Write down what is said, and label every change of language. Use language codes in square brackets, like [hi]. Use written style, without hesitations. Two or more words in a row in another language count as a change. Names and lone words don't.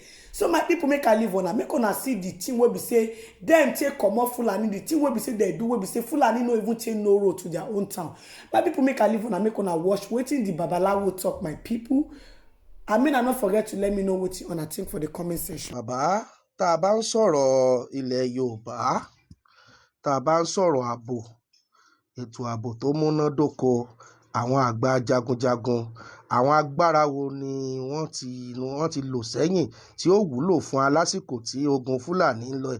[pcm] So my people, make I leave una, make una see the thing wey be say dem take comot Fulani, the thing wey be say they do, wey be say Fulani no even take no road to their own town. My people, make I leave una, make una watch wetin the babalawo talk. My people, I mean, I not forget to let me know what you wanna think for the comment section. [yo] Bàbá, tá a bá ń sọ̀rọ̀ ilẹ̀ Yorùbá, tá a bá ń sọ̀rọ̀ ààbò, ètò ààbò tó múnádóko, àwọn àgbà jagunjagun, àwọn agbára wo ni wọ́n ti lò sẹ́yìn tí ó wúlò fún alásìkò tí ogun Fúlàní ń lọ.